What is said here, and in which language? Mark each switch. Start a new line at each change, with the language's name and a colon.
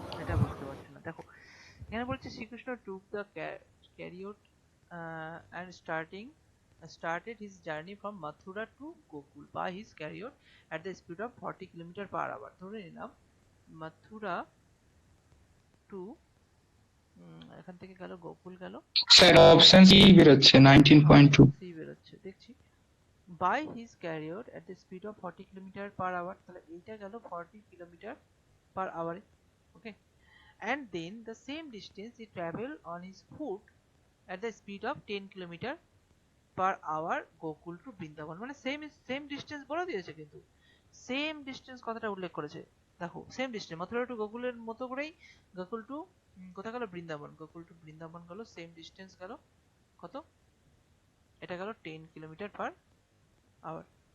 Bangla: এটা বুঝতে পারছো না, দেখো এখানে বলছে
English: Shrikrishna took the chariot and started his journey from Mathura to Gokul by his chariot at the speed of 40 kilometre per hour.
Bangla: ধরে নিলাম মথুরা টু এখান থেকে গেল গোকুল গেল, স্যার অপশন সি বেরোচ্ছে 19.2। সি বেরোচ্ছে দেখছি। By his carrier
English: at the speed of 40
Bangla: kilometre per hour, তাহলে এইটা গেল 40 kilometre per আওয়ারে।
English: Okay, and then the same distance he traveled on his foot at the speed of 10 kilometre per hour Gokul to Vrindavan.
Bangla: মানে same distance বলে দিয়েছে, কিন্তু same distance কথাটা উল্লেখ করেছে। দেখো সেম ডিস্টেন্স মথুরা টু গোকুলের মতো করেই গোকুল টু কোথায় গেল, বৃন্দাবন। গোকুল টু বৃন্দাবন গেল, সেম ডিস্টেন্স গেল কত, এটা গেল 10 কিলোমিটার পার আওয়ার।